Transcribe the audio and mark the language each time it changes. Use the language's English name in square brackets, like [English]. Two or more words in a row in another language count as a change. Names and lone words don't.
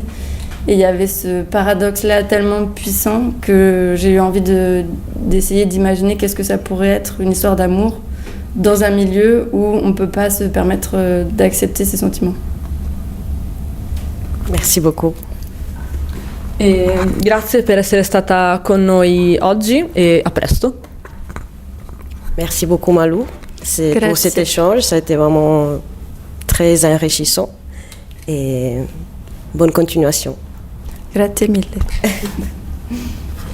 [French] Et il y avait ce paradoxe-là tellement puissant que j'ai eu envie d'essayer d'imaginer qu'est-ce que ça pourrait être une histoire d'amour dans un milieu où on ne peut pas se permettre d'accepter ses sentiments. Merci beaucoup. [Italian] E grazie per essere stata con noi oggi e a presto. [French] Merci beaucoup Malou pour cet échange, ça a été vraiment très enrichissant et bonne continuation. [Italian] Grazie mille.